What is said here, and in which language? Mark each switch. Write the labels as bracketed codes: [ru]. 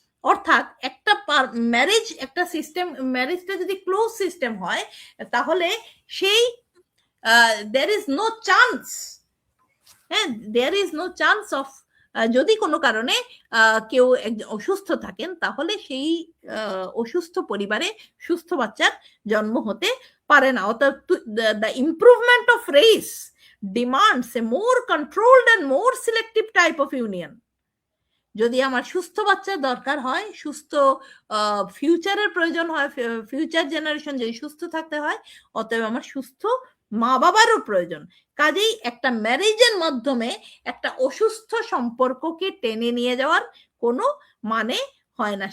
[bn] অর্থাৎ একটা ম্যারেজ, একটা সিস্টেম, ম্যারেজটা যদি ক্লোজ সিস্টেম হয়, তাহলে সেই [en] there is no chance, there is no chance of, [bn] যদি কোনো কারণে কেউ অসুস্থ থাকেন, তাহলে সেই অসুস্থ পরিবারে সুস্থ বাচ্চার জন্ম হতে পারে না। [en] অর্থাৎ the improvement of race demands a more controlled and more selective type of union. [bn] যদি আমার সুস্থ বাচ্চার দরকার হয়, সুস্থ ফিউচারের প্রয়োজন হয়, ফিউচার জেনারেশন যদি সুস্থ থাকতে হয়, অতএব আমার সুস্থ মা বাবারও প্রয়োজন। কাজেই একটা ম্যারেজের মাধ্যমে একটা অসুস্থ সম্পর্ককে টেনে নিয়ে যাওয়ার কোনো মানে হয় না।